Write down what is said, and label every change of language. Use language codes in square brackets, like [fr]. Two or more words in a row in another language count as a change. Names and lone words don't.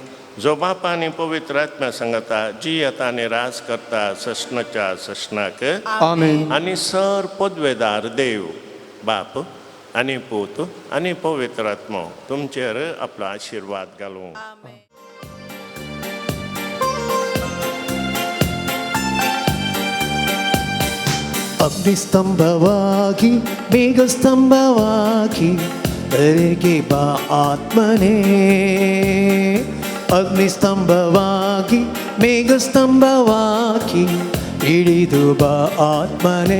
[kok] जो बापा आनी पवित्र आत्म्या सांगता जी येता आनी राज करता सश्णाच्या सश्णाक. आमेन. आनी सर पदवेदार देव बाप आनी पूत आनी पवित्र आत्मो तुमचेर आपलो आशिर्वाद घालूं. आमेन. [kn] ಅಗ್ನಿಸ್ತಂಭವಾಗಿ ಮೇಘಸ್ತಂಭವಾಗಿ ಬೆಳಗ್ಗೆ ಬಾ ಆತ್ಮನೇ. ಅಗ್ನಿಸ್ತಂಭವಾಗಿ ಮೇಘಸ್ತಂಭವಾಗಿ ಇಳಿದು ಬಾ ಆತ್ಮನೇ.